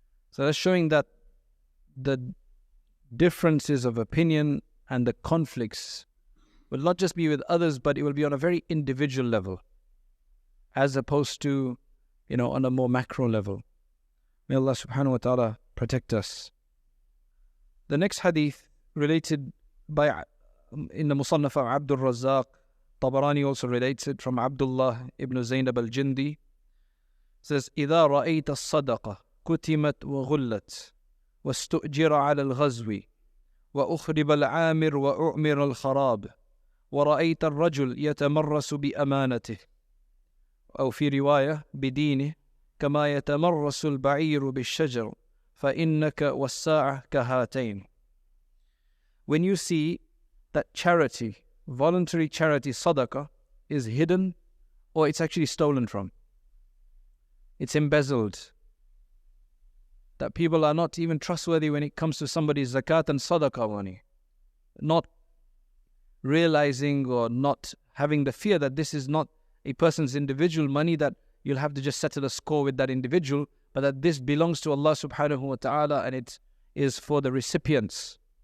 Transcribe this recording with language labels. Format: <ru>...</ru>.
<en>So that's showing that the differences of opinion and the conflicts will not just be with others, but it will be on a very individual level, as opposed to, on a more macro level. May Allah subhanahu wa ta'ala protect us. The next hadith related in the Musannaf of Abdur-Razzaq, Tabarani also relates it from Abdullah ibn Zaynab al-Jindi, says,</en> <ar>إِذَا رَأَيْتَ الصَّدَقَةَ كُتِمَتْ وَغُلَّتْ وَاسْتُؤْجِرَ عَلَى الْغَزْوِ وَأُخْرِبَ الْعَامِرُ وَأُعْمِرَ الْخَرَابِ وَرَأَيْتَ الرَّجُلَ يَتَمَرَّسُ بِأَمَانَتِهِ أو في رواية بدينه كما يتمرس البعير بالشجر فإنك والساعة كهاتين.</ar> <en>When you see that charity, voluntary charity, sadaqah, is hidden, or it's actually stolen from, it's embezzled, that people are not even trustworthy when it comes to somebody's zakat and sadaqah money, not realizing or not having the fear that this is not a person's individual money, that you'll have to just settle a score with that individual, but that this belongs to Allah subhanahu wa ta'ala and it is for the recipients.</en>